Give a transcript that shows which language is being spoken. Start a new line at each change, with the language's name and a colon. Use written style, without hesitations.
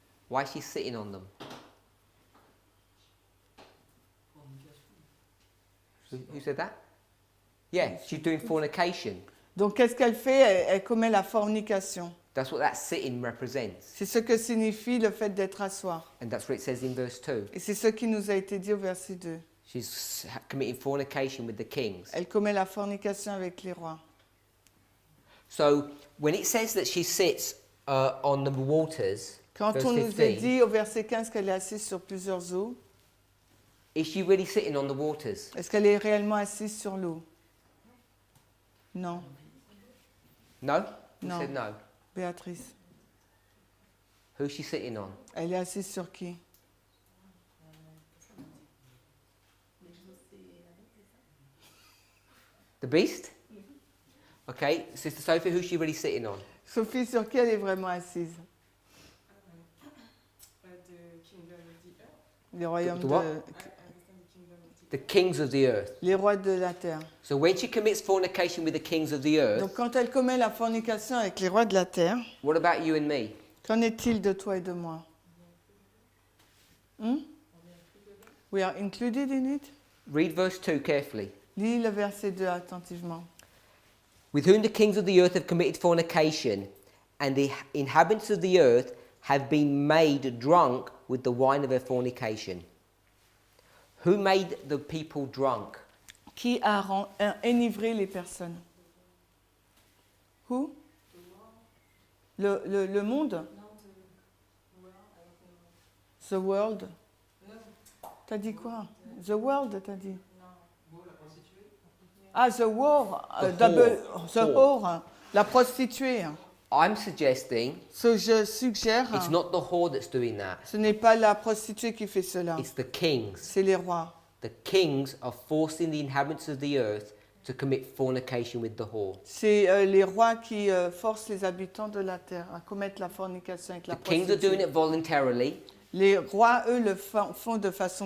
English: Why is she sitting on them? Who said that? Yeah, she's doing fornication.
French: Donc, qu'est-ce qu'elle fait? Elle commet la fornication.
English: That's what that sitting represents.
French: C'est ce que signifie le fait d'être asseoir.
English: And that's what it says in verse 2.
French: Et c'est ce qui nous a été dit au verset 2.
English: She's committing fornication with the kings.
French: Elle commet la fornication avec les rois.
English: So when it says that she sits on the waters,
French: Quand
English: verse
French: on nous a
English: 15,
French: dit au verset 15 qu'elle est assise sur plusieurs eaux,
English: is she really sitting on the waters?
French: est-ce qu'elle est réellement assise sur l'eau? Non.
English: No? Who No. said no? Béatrice. Who's she sitting on?
French: Elle est assise sur qui?
English: The beast? Okay, Sister Sophie, who's she really sitting on?
French: Sophie, sur qui elle est vraiment assise?
English: The kingdom of the earth.
French: Les royaumes
English: The what? I understand the kingdom of the The kings of the earth.
French: Les rois de la terre.
English: So when she commits fornication with the kings of the earth,
French: Donc quand elle commet la fornication avec les rois de la terre,
English: what about you and me?
French: qu'en est-il de toi et de moi?
English: We are included in it? Read verse 2 carefully.
French: Lis le verset 2 attentivement.
English: With whom the kings of the earth have committed fornication, and the inhabitants of the earth have been made drunk with the wine of her fornication. Who made the people drunk?
French: Qui a enivré les personnes?
English: Who?
French: Le monde?
English: The world?
French: T'as dit quoi?
English: The world,
French: t'as dit?
English: Ah, the war, the whore,
French: la prostituée.
English: I'm suggesting
French: Je suggère,
English: it's not the whore that's doing that.
French: ce n'est pas la prostituée qui fait cela,
English: It's the kings.
French: c'est les rois.
English: The kings are forcing the inhabitants of the earth to commit fornication with the whore.
French: C'est les rois qui forcent les habitants de la terre à commettre la fornication avec la
English: The kings are doing
French: prostituée.
English: it voluntarily,
French: Les rois, eux, le font de façon